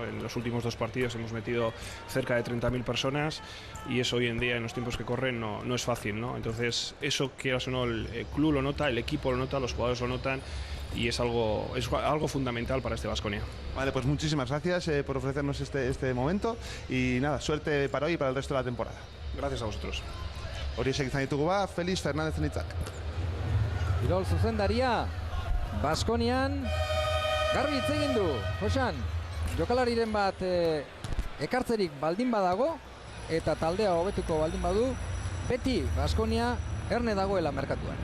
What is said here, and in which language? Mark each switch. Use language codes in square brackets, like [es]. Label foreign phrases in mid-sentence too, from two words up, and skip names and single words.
[es] En los últimos 2 partidos hemos metido cerca de 30.000 personas y eso hoy en día, en los tiempos que corren, no es fácil, ¿no? Entonces, eso, quieras o no, el club lo nota, el equipo lo nota, los jugadores lo notan, y es algo fundamental para este Baskonia. Vale, pues muchísimas gracias por ofrecernos este momento y nada, suerte para hoy y para el resto de la temporada. Gracias a vosotros. [eu] Horiexek izan ditugu ba, Felix Fernández Nitzak. Kirol zuzendaria Baskonian garbi hitz egin du. Josan, jokalariren bat ekartzerik baldin badago eta taldea hobetuko baldin badu, beti Baskonia erne dagoela merkatuan.